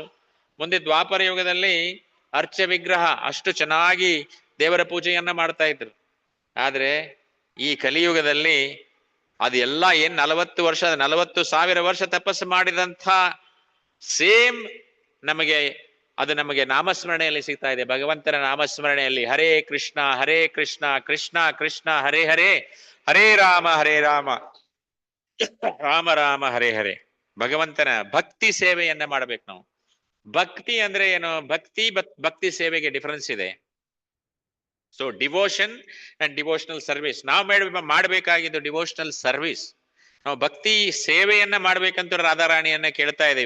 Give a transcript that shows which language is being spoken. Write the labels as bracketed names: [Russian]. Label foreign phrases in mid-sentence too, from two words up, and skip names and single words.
[Kannada] ಮುಂದೆ ದ್ವಾಪರ ಯುಗದಲ್ಲಿ ಅರ್ಚ ವಿಗ್ರಹ ಅಷ್ಟು ಚೆನ್ನಾಗಿ ದೇವರ ಪೂಜೆಯನ್ನ ಮಾಡ್ತಾ ಇದ್ರು. ಆದ್ರೆ ಈ ಕಲಿಯುಗದಲ್ಲಿ ಅದೆಲ್ಲ ಏನ್ 40,000 ವರ್ಷ ತಪಸ್ಸು ಮಾಡಿದಂಥ ಸೇಮ್ ನಮಗೆ ನಾಮಸ್ಮರಣೆಯಲ್ಲಿ ಸಿಗ್ತಾ ಇದೆ. ಭಗವಂತನ ನಾಮಸ್ಮರಣೆಯಲ್ಲಿ [Sanskrit] ಹರೇ ಕೃಷ್ಣ ಕೃಷ್ಣ ಕೃಷ್ಣ ಹರೇ ಹರೇ, ಹರೇ ರಾಮ ರಾಮ ರಾಮ ಹರೇ ಹರೇ. [Kannada] ಭಗವಂತನ ಭಕ್ತಿ ಸೇವೆಯನ್ನ ಮಾಡ್ಬೇಕು ನಾವು. ಭಕ್ತಿ ಅಂದ್ರೆ ಏನು? ಭಕ್ತಿ ಸೇವೆಗೆ ಡಿಫರೆನ್ಸ್ ಇದೆ. [English] so devotion and devotional service. [Kannada] ನಾವು ಮಾಡಬೇಕಾಗಿದ್ದು [English] devotional service. [Kannada] ನಾವು ಭಕ್ತಿ ಸೇವೆಯನ್ನ ಮಾಡ್ಬೇಕಂತ ರಾಧಾರಾಣಿಯನ್ನ ಕೇಳ್ತಾ ಇದ್ದೀವಿ.